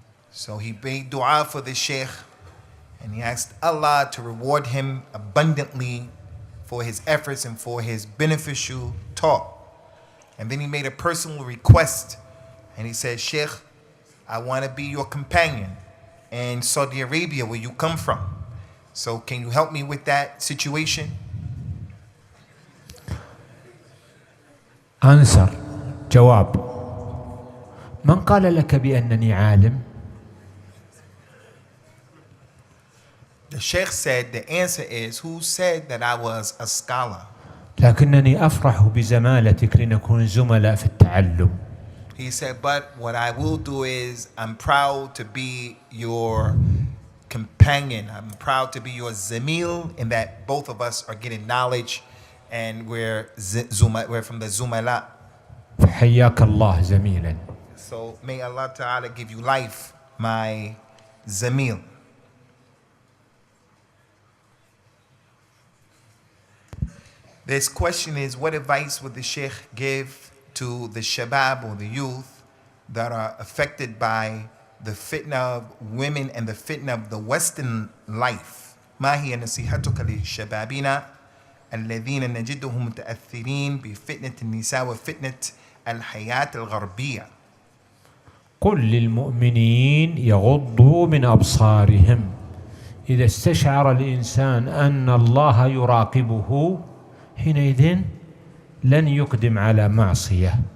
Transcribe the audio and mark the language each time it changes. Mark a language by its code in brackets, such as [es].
[en] So he made dua for the Sheikh and he asked Allah to reward him abundantly for his efforts and for his beneficial talk. And then he made a personal request and he said, Sheikh, I want to be your companion in Saudi Arabia, where you come from. So can you help me with that situation? [ar] أنسر جواب: من قال لك بأنني عالم؟ [en] The Sheikh said, the answer is, who said that I was a scholar? [ar] لكنني أفرح بزمالتك لنكون زملاء في التعلم. [en] He said, but what I will do is, I'm proud to be your companion. I'm proud to be your zamil, in that both of us are getting knowledge and we're from the zumala. [ar] فحياك الله زميلا. [en] So may Allah Ta'ala give you life, my zamil. This question is, what advice would the Sheikh give to the shabab or the youth that are affected by the fitna of women and the fitna of the Western life. [ar] ما هي نصيحتك للشبابنا الذين نجدهم متأثرين بفتنة النساء وفتنة الحياة الغربية؟ قل للمؤمنين يغضوا من أبصارهم. إذا استشعر الإنسان أن الله يراقبه حينئذ لن يقدم على معصية.